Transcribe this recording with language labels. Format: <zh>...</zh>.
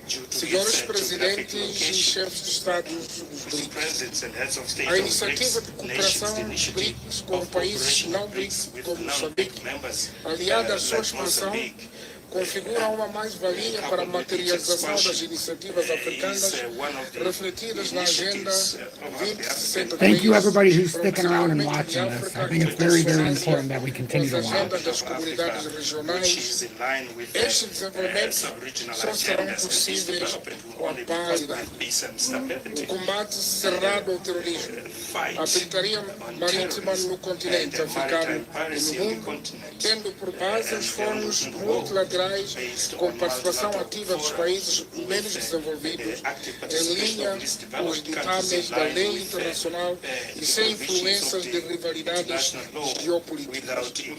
<pt>Senhores presidentes e chefes de Estado dos BRICS, a iniciativa de cooperação BRICS com países não BRICS, como Moçambique, aliada à sua expansão, configura uma mais-valia para a materialização das iniciativas africanas refletidas na Agenda 2063.</pt> <en>Thank you, everybody who's sticking around and watching this. I think it's very, very important that we continue to watch.</en> <pt>Das comunidades regionais, estes desenvolvimentos só serão possíveis com a paz, o combate cerrado ao terrorismo, a pirataria marítima no continente africano e no mundo, tendo por base os fóruns multilaterais com participação ativa dos países menos desenvolvidos, em linha com os ditames da lei internacional e sem influências de rivalidades geopolíticas.</pt>